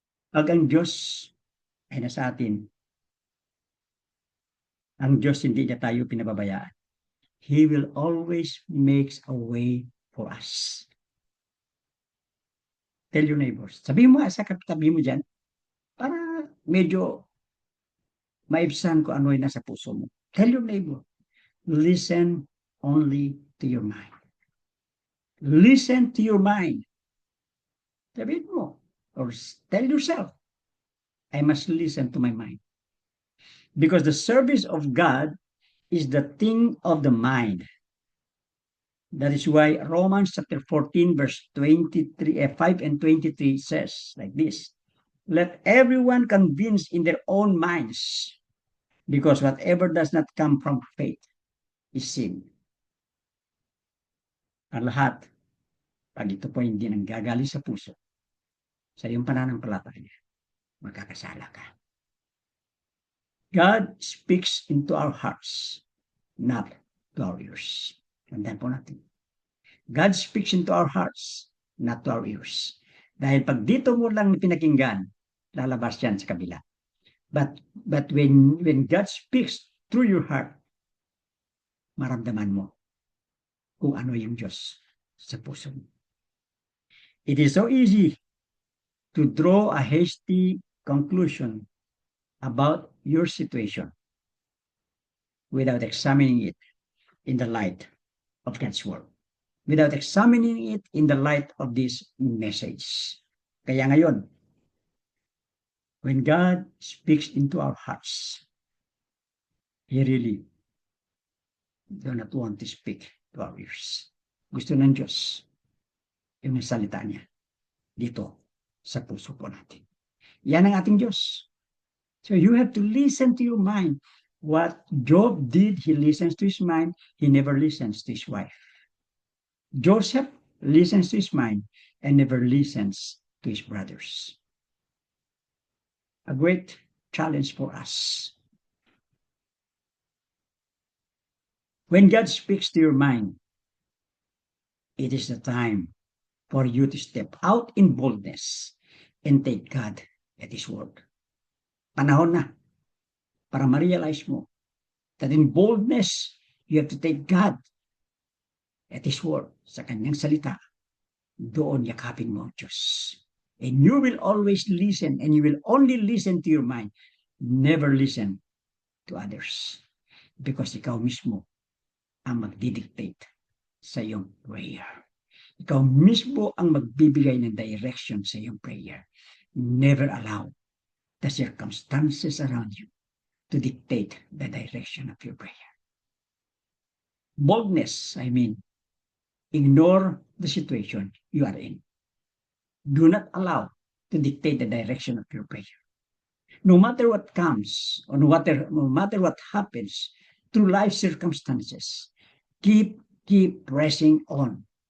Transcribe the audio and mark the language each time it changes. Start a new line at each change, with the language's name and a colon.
Filipino: Pag ang Diyos ay nasa atin, ang Diyos hindi niya tayo pinababayaan.
English: He will always make a way for us. Tell your neighbors.
Filipino: Sabihin mo sa katabi mo dyan, para medyo maibsan ko ano yung nasa puso mo.
English: Tell your neighbor, listen only to your mind. Listen to your mind.
Filipino: Sabihin mo,
English: or tell yourself, I must listen to my mind. Because the service of God is the thing of the mind. That is why Romans chapter 14, verse 5 and 23 says like this. Let everyone convince in their own minds, because whatever does not come from faith is sin.
Filipino: Ang lahat, pag ito po hindi nanggagaling sa puso, sa iyong pananampalataya, magkakasala ka.
English: God speaks into our hearts, not to our ears.
Filipino: Tandaan po natin.
English: God speaks into our hearts, not to our ears.
Filipino: Dahil pag dito mo lang pinakinggan, lalabas yan sa kabila.
English: But when God speaks through your heart,
Filipino: maramdaman mo kung ano yung Diyos sa puso mo.
English: It is so easy to draw a hasty conclusion about your situation without examining it in the light of God's word, without examining it in the light of this message.
Filipino: Kaya ngayon,
English: when God speaks into our hearts, He really do not want to speak to our ears.
Filipino: Gusto ng Diyos yung salita niya dito sa puso po natin. Yan ang ating Diyos.
English: So you have to listen to your mind. What Job did, he listens to his mind. He never listens to his wife. Joseph listens to his mind and never listens to his brothers. A great challenge for us. When God speaks to your mind, it is the time for you to step out in boldness and take God at His word.
Filipino: Panahon na para ma-realize mo
English: that in boldness, you have to take God at His word,
Filipino: sa kanyang salita. Doon yakapin mo ang Diyos.
English: And you will always listen, and you will only listen to your mind. Never listen to others.
Filipino: Because ikaw mismo ang magdidictate sa iyong prayer. Ikaw mismo ang magbibigay ng direction sa iyong prayer.
English: Never allow the circumstances around you to dictate the direction of your prayer. Boldness, I mean, ignore the situation you are in. Do not allow to dictate the direction of your prayer. No matter what comes, or no matter what happens through life circumstances, keep pressing on.